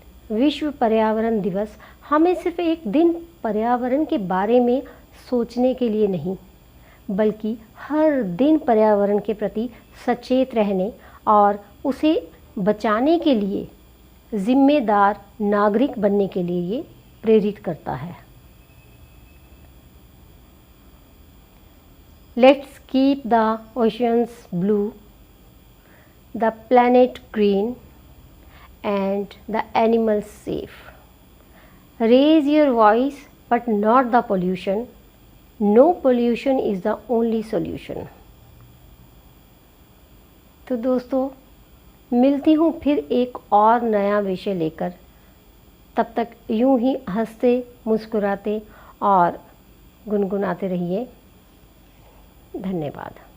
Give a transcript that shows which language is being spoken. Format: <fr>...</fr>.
<hi>विश्व पर्यावरण दिवस हमें सिर्फ एक दिन पर्यावरण के बारे में सोचने के लिए नहीं, बल्कि हर दिन पर्यावरण के प्रति सचेत रहने और उसे बचाने के लिए जिम्मेदार नागरिक बनने के लिए ये प्रेरित करता है।</hi> <en>Let's keep the oceans blue, the planet green, and the animals safe. Raise your voice, but not the pollution. No pollution is the only solution.</en> <hi>तो दोस्तों, मिलती हूँ फिर एक और नया विषय लेकर। तब तक यूं ही हंसते मुस्कुराते और गुनगुनाते रहिए। धन्यवाद।</hi>